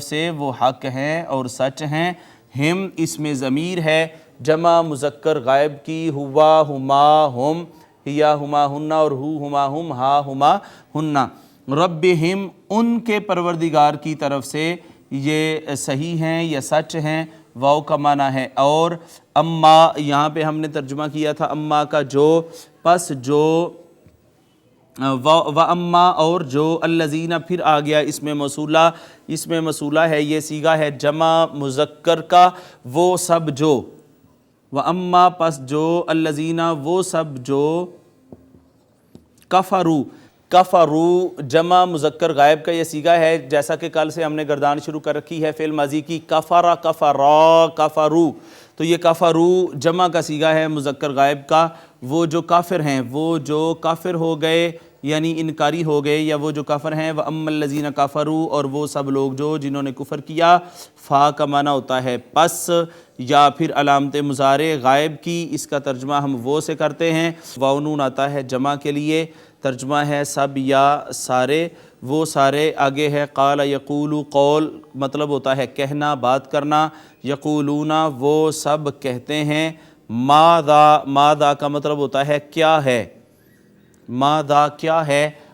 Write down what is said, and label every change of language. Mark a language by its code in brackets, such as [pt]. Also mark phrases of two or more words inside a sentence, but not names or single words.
[ur] سے وہ حق ہیں اور سچ ہیں، ہم اس میں ضمیر ہے جمع مذکر غائب کی، [ar] ہوا ہما ہم، ہیا ہما ہنہ [ur] اور [ar] ہو ہما ہم، ہا ہما ہنہ، [ur] ربہم ان کے پروردگار کی طرف سے یہ صحیح ہیں یا سچ ہیں، واو کا معنی ہے اور، اما یہاں پہ ہم نے ترجمہ کیا تھا اما کا جو، پس جو، [ar] و اما [ur] اور جو، الذین پھر آ گیا اس میں موصولہ، اس میں موصولہ ہے، یہ صیغہ ہے جمع مذکر کا، وہ سب جو، [ar] و اما [ur] پس جو، الذین وہ سب جو، [ar] کفروا، کفروا [ur] جمع مذکر غائب کا یہ صیغہ ہے، جیسا کہ کل سے ہم نے گردان شروع کر رکھی ہے فعل ماضی کی، [ar] کفر کفرا کفروا، [ur] تو یہ کفروا جمع کا صیغہ ہے مذکر غائب کا، وہ جو کافر ہیں، وہ جو کافر ہو گئے یعنی انکاری ہو گئے، یا وہ جو کافر ہیں، [ar] وَأَمَّا الَّذِينَ كَفَرُوا اور [ur] وہ سب لوگ جو جنہوں نے کفر کیا، فا کا معنی ہوتا ہے پس یا پھر علامت مضارع غائب کی، اس کا ترجمہ ہم وہ سے کرتے ہیں، واو نون آتا ہے جمع کے لیے، ترجمہ ہے سب یا سارے، وہ سارے، آگے ہے [ar] قال یقول، [ur] قول مطلب ہوتا ہے کہنا بات کرنا، یقولون وہ سب کہتے ہیں، ماذا کا مطلب ہوتا ہے کیا ہے، ماذا کیا ہے،